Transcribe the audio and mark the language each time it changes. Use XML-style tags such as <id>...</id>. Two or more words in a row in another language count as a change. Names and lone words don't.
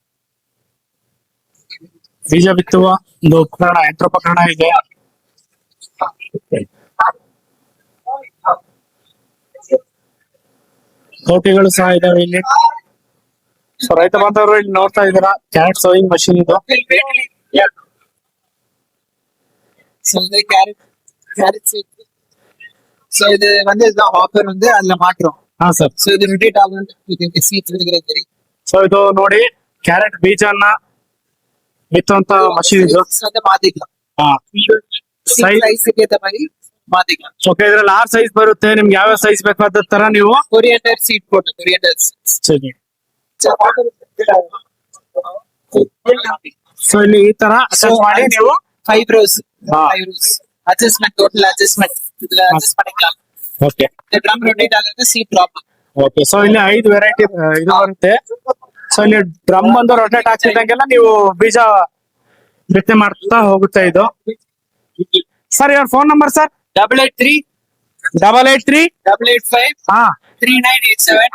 <kn>ಬೀಜ ಬಿತ್ತುವ ಒಂದು ಉಪಕರಣ, ಯಂತ್ರೋಪಕರಣ ಇದೆ. ಕೋಟಿಗಳು ಸಹ ಇದಾವೆ ಇಲ್ಲಿ. ಸೊ ರೈತ ಬಾಂಧವರು ಇಲ್ಲಿ ನೋಡ್ತಾ ಇದ್ದೀರಾ,</kn> <en>carrot sowing machine</en> <kn>ಇದು.</kn> <ta>ஸோ இது வந்து இதுதான் ஆஃபர் வந்து அதுல மாட்டுறோம்.</ta> <kn>ಹಾ ಸರ್.</kn> <ta>ஸோ இது ரொட்டேட் ஆகும், இது சீட்ஸ் இருக்கிறது தெரியும்.</ta> <kn>ಸೊ ಇದು ನೋಡಿ ಕ್ಯಾರೆಟ್ ಬೀಜನ ಬಿತ್ತುವಂತ ಮಷೀನ್ ಇದು.</kn> <ta>வந்து மாத்திக்கலாம்,</ta> <kn>ಹಾ</kn> <ta>ಸೈಜ್ಗೆ ಏத்த மாதிரி மாத்திக்கலாம்.</ta> <kn>ಓಕೆ, ಇದ್ರಲ್ಲಿ 6 ಸೈಜ್ ಬರುತ್ತೆ. ನಿಮ್ಗೆ ಯಾವ ಸೈಜ್ ಬೇಕಾದ ತರ ನೀವು</kn> <en>coriander seed</en> <kn>ಕೊಟ್ಟು ಕೊರಿಯಂಡರ್ ಸರಿ. ಸೊ ಇಲ್ಲಿ ಈ ತರ attach ಮಾಡಿ ನೀವು 5 rows ಹಾ.</kn> <ta>5</ta> <en>rows adjustment, total adjustment</en> <ta>இதுல அட்ஜஸ்ட் பண்ணிக்கலாம்.</ta> <kn>ಓಕೆ</kn> <ta>இந்த</ta> <en>drum rotate</en> <ta>ஆகுறது</ta> <en>seed drop.</en> <kn>ಓಕೆ. ಸೊ ಇಲ್ಲಿ 5 ವೆರೈಟಿ ಇದು ಬರುತ್ತೆ. ಸೊ ಇಲ್ಲಿ ಡ್ರಮ್ ಬಂದು ರೊಟೇಟ್ ಆಗ್ತಿದ್ದಂಗೆಲ್ಲ ನೀವು ಬೀಜ ಬಿತ್ತನೆ ಮಾಡ್ತಾ ಹೋಗುತ್ತೆ ಇದು. ಸರ್ ಇವ್ರ ಫೋನ್ ನಂಬರ್ ಸರ್ 883 883 885 ಹಾ 3987</kn>